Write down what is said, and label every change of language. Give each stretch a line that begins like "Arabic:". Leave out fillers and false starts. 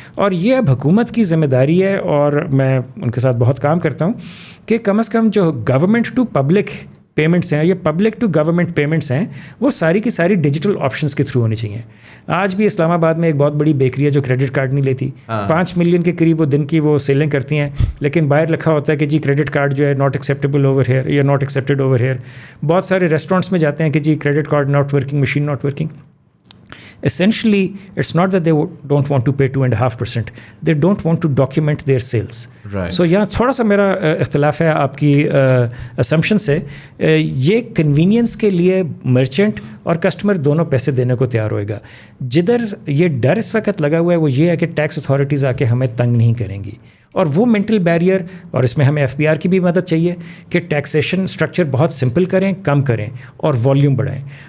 Hindi: और ये अब हुकूमत की जिम्मेदारी है, और मैं उनके साथ बहुत काम करता हूँ कि कम से कम जो गवर्नमेंट टू पब्लिक पेमेंट्स हैं या पब्लिक टू गवर्नमेंट पेमेंट्स हैं वो सारी की सारी डिजिटल ऑप्शंस के थ्रू होनी चाहिए. आज भी इस्लामाबाद में एक बहुत बड़ी बेकरी है जो क्रेडिट कार्ड नहीं लेती. 5 मिलियन के करीब वो दिन की वो सेलिंग करती हैं, लेकिन बाहर लिखा होता है कि जी क्रेडिट कार्ड जो है
English: not acceptable over here
Hindi: या नॉट एक्सेप्टेड ओवर हेयर. बहुत सारे रेस्टोरेंट्स में जाते हैं कि जी credit card
English: not working,
Hindi: machine not working.
English: Essentially, it's not that they don't want to pay 2.5%. They don't want to document their sales. Right.
Hindi: So यहाँ थोड़ा सा मेरा इख्तलाफ है आपकी assumption से. ये convenience के लिए merchant और customer दोनों पैसे देने को तैयार होएगा. जिधर ये डर इस वक्त लगा हुआ है वो ये है कि टैक्स अथॉरिटीज़ आके हमें तंग नहीं करेंगी, और वो मेंटल बैरियर, और इसमें हमें FBR की भी मदद चाहिए कि टैक्सेशन स्ट्रक्चर बहुत सिंपल करें, कम करें और वॉल्यूम बढ़ाएं.